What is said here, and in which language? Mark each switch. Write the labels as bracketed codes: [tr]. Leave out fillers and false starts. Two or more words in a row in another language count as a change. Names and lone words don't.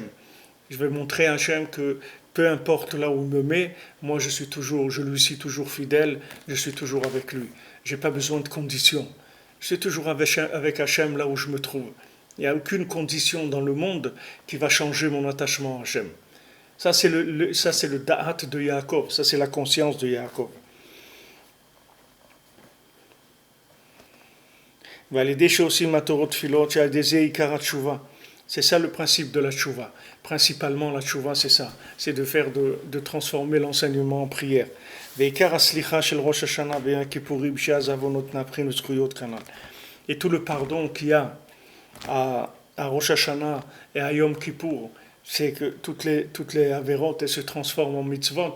[fr] Je vais montrer à Hachem que peu importe là où il me met, moi je lui suis toujours fidèle, je suis toujours avec lui. Je n'ai pas besoin de conditions. Je suis toujours avec Hachem là où je me trouve. Il n'y a aucune condition dans le monde qui va changer mon attachement à Hachem. Ça c'est le da'at de Yaakov, ça c'est la conscience de Yaakov. [he] ועל ידי שעושים מטרות תפילות שעל ידי זה עיקר התשובה. [fr] C'est ça le principe de la tchouva. Principalement, la tchouva, c'est ça. C'est de transformer l'enseignement en prière. Et tout le pardon qu'il y a à Rosh Hashanah et à Yom Kippour, c'est que toutes les avérotes, elles se transforment en mitzvot.